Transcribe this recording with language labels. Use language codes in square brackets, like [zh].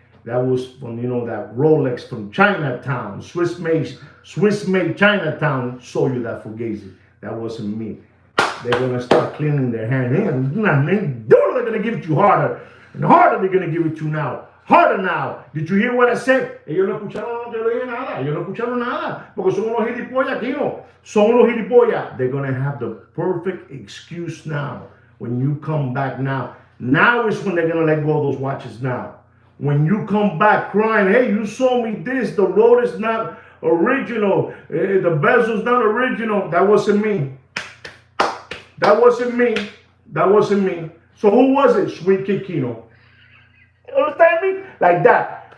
[en] That was from, that Rolex from Chinatown. Swiss-made Chinatown sold you that Fugazi. That wasn't me. They're going to start cleaning their hands. They're going to give it to you harder. And harder they're going to give it to you now. Harder now. Did you hear what I said? [es] Ellos no escucharon, no te lo dije nada. Ellos no escucharon nada. Porque son unos gilipollas aquí, no. Son unos gilipollas. [en] They're going to have the perfect excuse now. When you come back now. Now is when they're going to let go of those watches now. When you come back crying, hey, you sold me this. The road is not original. The bezel's not original. That wasn't me. That wasn't me. That wasn't me. So who was it? Sweet Kid Kino. You understand me? Like that.